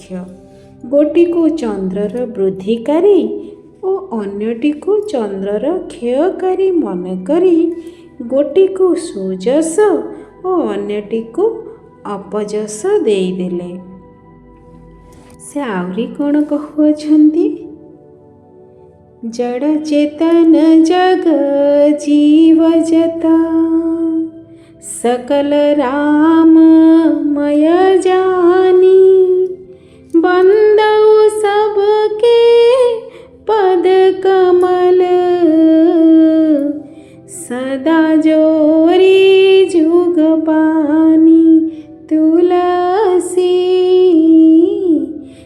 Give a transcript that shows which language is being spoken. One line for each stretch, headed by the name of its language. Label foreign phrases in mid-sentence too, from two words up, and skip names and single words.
Odia: ଗୋଟିକୁ ଚନ୍ଦ୍ରର ବୃଦ୍ଧିକାରୀ ଓ ଅନ୍ୟଟିକୁ ଚନ୍ଦ୍ରର କ୍ଷୟକାରୀ ମନେକରି ଗୋଟିକୁ ସୁଯଶ ଓ ଅନ୍ୟଟିକୁ ଅପଯଶ ଦେଇଦେଲେ। ସେ ଆହୁରି କ'ଣ କହୁଅଛନ୍ତି?
Awadhi: जड़ चेतन जग जीव जता सकल राममय जानी बंदऊ सबके पद कमल सदा जोरी जुग पानी तुलसी